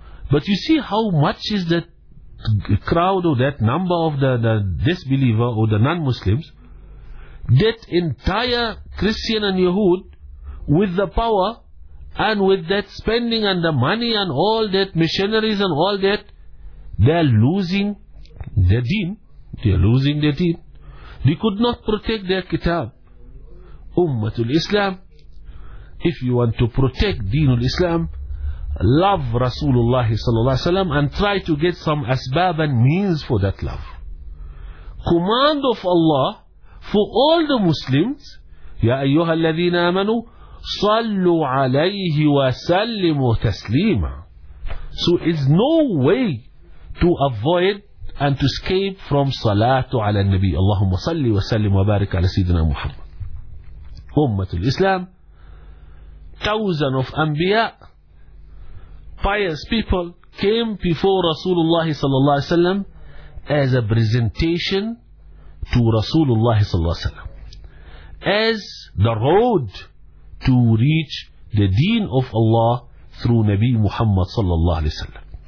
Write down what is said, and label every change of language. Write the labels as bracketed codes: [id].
[en] But you see how much is that crowd or that number of the disbeliever or the non-Muslims, that entire Christian and Yahud, with the power and with that spending and the money and all that missionaries and all that, they are losing their deen. They are losing their deen. They could not protect their kitab. Ummatul Islam, if you want to protect deenul Islam, love Rasulullah sallallahu alaihi wasallam and try to get some asbab and means for that love. Command of Allah for all the Muslims, [ar] يا أيها الذين آمنوا صلوا عليه وسلموا تسليما. [en] So is no way to avoid and to escape from salatu ala nabi. [ar] Allahumma salli wa sallim wa barik ala Sayyidina Muhammad. [en] Ummatul Islam, thousands of anbiya, pious people came before Rasulullah sallallahu alayhi wa sallam as a presentation to Rasulullah sallallahu alayhi wa sallam, as the road to reach the deen of Allah through Nabi Muhammad sallallahu alayhi wa sallam.